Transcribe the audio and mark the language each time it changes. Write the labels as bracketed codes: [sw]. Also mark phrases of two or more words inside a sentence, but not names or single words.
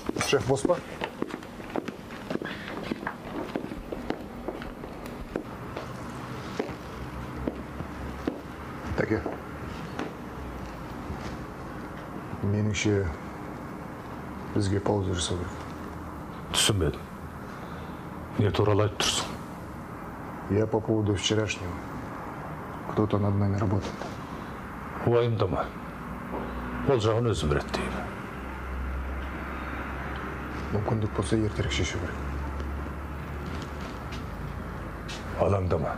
[kk] Шеф бос па? Тәке. Меніңше бізге пауза жасау керек. Түсінбедім. Не туралы айтып тұрсың? [ru] Я по поводу вчерашнего. Кто-то над нами работает. [kk] Уайымдама. Ол жағын өзім реттеймін. Мүмкіндік болса ертерек шешу керек. Алаңдама.